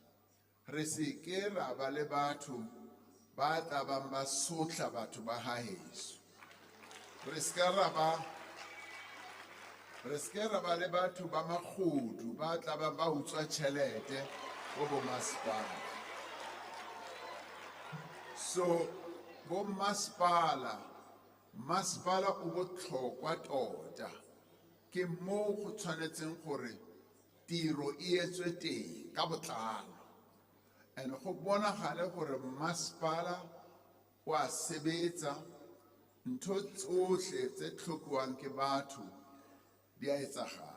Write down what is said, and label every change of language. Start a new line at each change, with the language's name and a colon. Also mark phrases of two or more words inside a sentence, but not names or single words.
Tswana: Re se ke ra ba le batho ba tla bang ba sotla batho ba haeso. Re se ke ra ba le batho ba magodu ba tla bang ba utswa tšhelete go bo masepala. So bo masepala o botlhokwa tota. Ke mo go tshwanetseng gore tiro e etswe teng ka botlalo. And go bonagale gore masepala o a sebetsa, ntho tsotlhe tse tlhokiwang ke batho di a etsagala.